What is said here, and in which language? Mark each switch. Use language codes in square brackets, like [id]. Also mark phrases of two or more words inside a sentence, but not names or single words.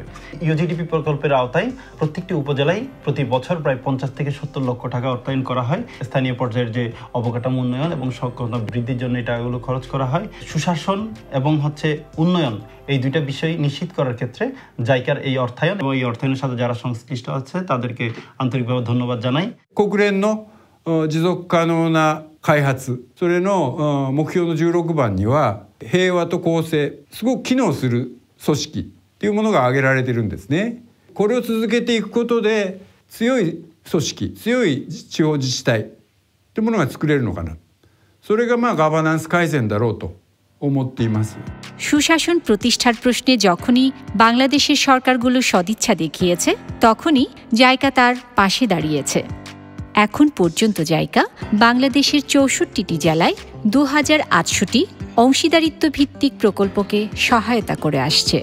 [bn] ইউডিডিপি প্রকল্পের আওতায় প্রত্যেকটি উপজেলায় প্রতি বছর প্রায় 50 থেকে 70 লক্ষ টাকা অর্থায়ন করা হয়। স্থানীয় পর্যায়ের যে অবকাঠামো উন্নয়ন এবং সক্ষমতা বৃদ্ধির জন্য এটা এগুলো খরচ করা হয়। সুশাসন এবং হচ্ছে উন্নয়ন এই দুইটা বিষয় নিশ্চিত করার ক্ষেত্রে জাইকার এই অর্থায়ন এবং এই অর্থায়নের সাথে যারা সংশ্লিষ্ট আছে তাদেরকে আন্তরিকভাবে ধন্যবাদ জানাই। [ja] 国連の持続可能な開発、それの目標の16番には平和と公正、すごく機能する組織っていうものが挙げられてるんですね。これを続けていくことで強い組織、強い地方自治体ってものが作れるのかな。それがガバナンス改善だろうと思っています。 [bn] সুশাসন প্রতিষ্ঠার প্রশ্নে যখনই বাংলাদেশের সরকারগুলো সদিচ্ছা দেখিয়েছে তখনই জাইকা তার পাশে দাঁড়িয়েছে। এখন পর্যন্ত জাইকা বাংলাদেশের 64টি জেলায় 2800টি অংশীদারিত্ব ভিত্তিক প্রকল্পকে সহায়তা করে আসছে।